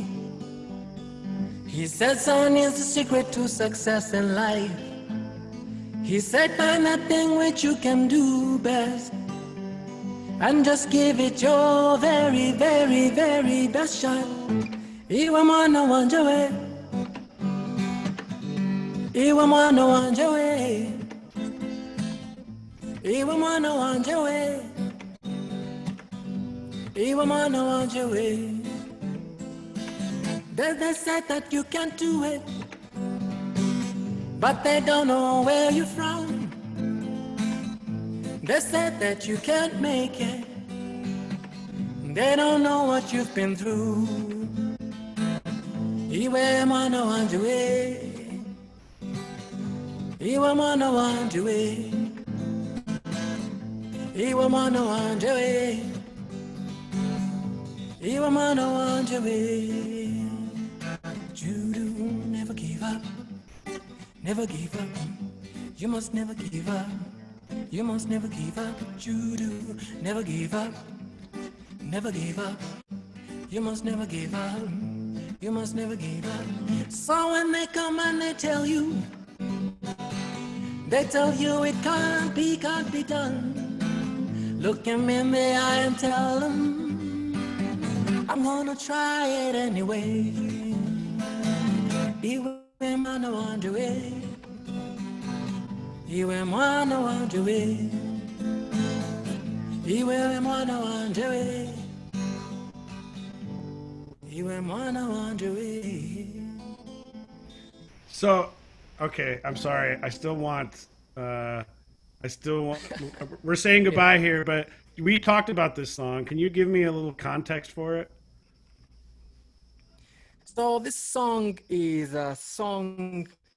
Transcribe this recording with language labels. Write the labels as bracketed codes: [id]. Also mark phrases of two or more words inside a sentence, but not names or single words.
[en] He said, son, is the secret to success in life. He said, find that thing which you can do best and just give it your very, very, very best shot. [rn] Iwe mwana wanje we, iwe mwana wanje we, iwe mwana wanje we, iwe mwana wanje we. [en] They said that you can't do it, but they don't know where you're from. They said that you can't make it, they don't know what you've been through. [rn] Iwe mwana wanje we, iwe mwana wanje we, iwe mwana wanje we, iwe mwana wanje we. [en] Judo, never give up. Never give up. You must never give up. You must never give up. Judo, never give up. Never give up. You must never give up. You must never give up. So when they come and they tell you it can't be done. Look them in the eye and tell them I'm gonna try it anyway. [rn] Iwe mwana wanje we. Iwe mwana wanje we. Iwe mwana wanje we. Iwe mwana wanje we. [en] So, okay, I'm sorry. I still want. We're saying goodbye here, but we talked about this song. Can you give me a little context for it? So this song is a song.